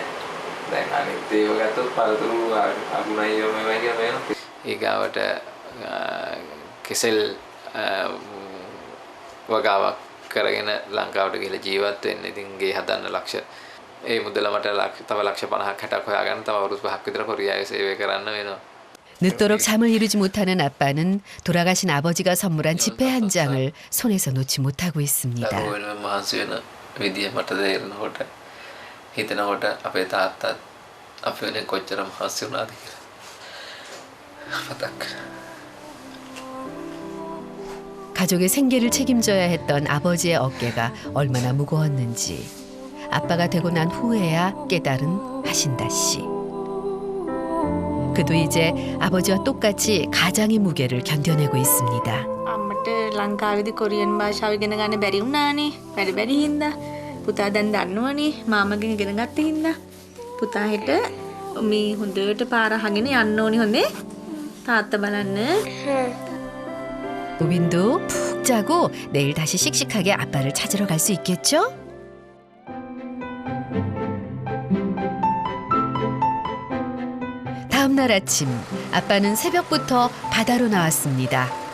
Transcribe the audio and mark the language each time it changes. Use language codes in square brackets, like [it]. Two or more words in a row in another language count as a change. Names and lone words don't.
[si] දැන් අනිත් ඒව ගත්තොත් පළතුරු අගුණයි මේවා කියලා වෙනවා. ඊගාවට කෙසෙල් වගාවක් කරගෙන ලංකාවට ගිහලා ජීවත් වෙන්න. ඉතින් ගේ හදන්න ලක්ෂ ඒ මුදල මට තව ලක්ෂ 50ක් 60ක් හොයාගන්න තව අවුරුදු 5ක් විතර කොරියාවේ සේවය කරන්න වෙනවා. [ko] 늦도록 잠을 이루지 못하는 아빠는 돌아가신 아버지가 선물한 지폐 한 장을 손에서 놓지 못하고 있습니다. [si] දරුවෙන් මහන්සි වෙන විදිය මට තේරෙනකොට හිතනකොට අපේ තාත්තත් අපි වෙන කොච්චර මහන්සි වුණාද කියලා මතක් [ko] 가족의 생계를 책임져야 했던 아버지의 어깨가 얼마나 무거웠는지 아빠가 되고 난 후에야 깨달은 하신다 씨. 그도 이제 아버지와 똑같이 가장의 무게를 견뎌내고 있습니다. [si] අම්මට ලංකාවේදී කොරියන් භාෂාව ඉගෙන ගන්න බැරි වුණානේ. බැරි හින්දා. පුතා දැන් දන්නවනේ. මාමගෙන් ඉගෙන ගත්ත හින්දා. පුතා හෙට මේ හොඳට පාර අහගෙන යන්න ඕනි හොඳේ. තාත්තා බලන්න. [ko] 우빈도 푹 자고 내일 다시 씩씩하게 아빠를 찾으러 갈 수 있겠죠? 다음 날 아침 아빠는 새벽부터 바다로 나왔습니다.